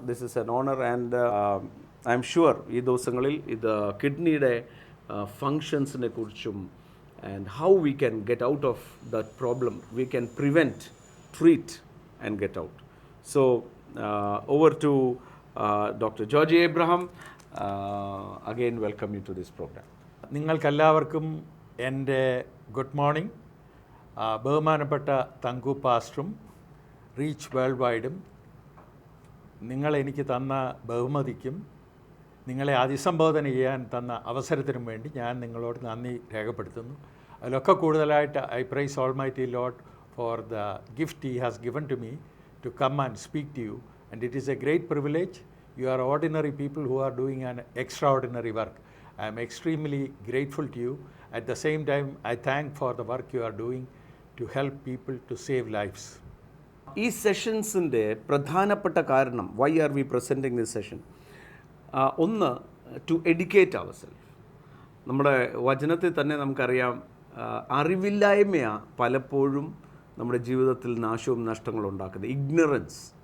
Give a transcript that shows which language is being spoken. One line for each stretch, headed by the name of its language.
English: This is an honor, and I'm sure
Malayalam: ഈ ദിവസങ്ങളിൽ ഇത് കിഡ്നിയുടെ ഫങ്ഷൻസിനെ കുറിച്ചും
English: and how we can get out of that problem, we can prevent, treat and get out. So over to Dr. Georgie Abraham. Again, welcome you to this program.
Malayalam: നിങ്ങൾക്കെല്ലാവർക്കും എൻ്റെ good morning. ബഹുമാനപ്പെട്ട Thanku പാസ്റ്ററും reach world വൈഡും നിങ്ങളെനിക്ക് തന്ന ബഹുമതിക്കും നിങ്ങളെ അഭിസംബോധന ചെയ്യാൻ തന്ന അവസരത്തിനും വേണ്ടി ഞാൻ നിങ്ങളോട് നന്ദി രേഖപ്പെടുത്തുന്നു. അതിലൊക്കെ കൂടുതലായിട്ട്
English: I praise almighty Lord for the gift he has given to me to come and speak to you, and it is a great privilege. You are ordinary people who are doing an extraordinary work. I am extremely grateful to you. At the same time, I thank for the work you are doing to help people to save lives.
Malayalam: ഈ സെഷൻസിൻ്റെ പ്രധാനപ്പെട്ട കാരണം
English: Why are we presenting this session, ഒന്ന് to educate our self.
Malayalam: നമ്മുടെ വചനത്തിൽ തന്നെ നമുക്കറിയാം അറിവില്ലായ്മയാണ് പലപ്പോഴും നമ്മുടെ ജീവിതത്തിൽ നാശവും നഷ്ടങ്ങളും ഉണ്ടാക്കുന്നത്. ഇഗ്നറൻസ്.